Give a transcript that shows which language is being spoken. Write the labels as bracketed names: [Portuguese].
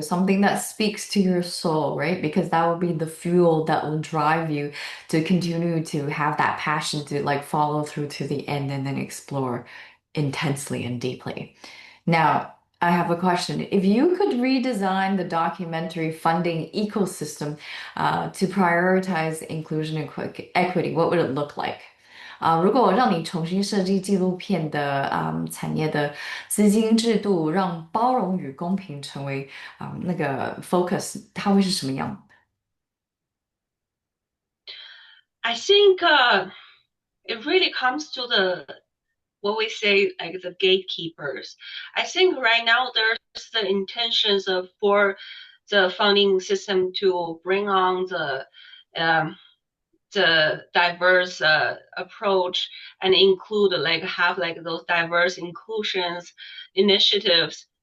[English] Something that speaks to your soul, right? Because that will be the fuel that will drive you to continue to have that passion to like follow through to the end and then explore intensely and deeply. Now, I have a question. If you could redesign the documentary funding ecosystem to prioritize inclusion and equity, what would it look like? [Chinese] 如果我让你重新设计纪录片的产业的资金制度，让包容与公平成为那个 focus，它会是什么样？ [English] I think it really comes to the what we say like the gatekeepers. I think right now there's the intentions of for the funding system to bring on um, the diverse approach and include like have like those diverse inclusions initiatives.